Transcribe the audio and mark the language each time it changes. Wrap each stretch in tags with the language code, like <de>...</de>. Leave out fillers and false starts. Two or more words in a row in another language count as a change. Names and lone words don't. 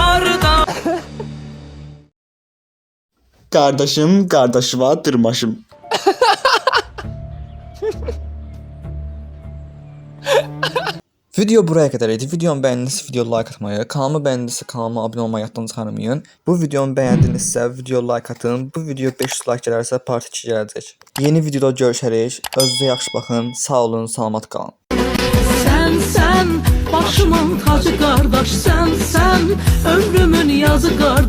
<az>Qardaşım, qardaşıma dırmaşım.</az> <tr>Video buraya kadar idi. Videomu beğendinizse video like atmayı, kanalımı beğendinizse kanalıma abone olmayı</tr> <az>yaddan çıxarmayın.</az> <tr>Bu videomu beğendinizse video like atın.</tr> <az>Bu video 500 like gələrsə part 2 gələcək. Yeni videoda görüşərik. Özünüzə yaxşı baxın. Sağ olun, salamat qalın.</az> <tr>Sen başımın tacı kardeş sen ömrümün yazı</tr>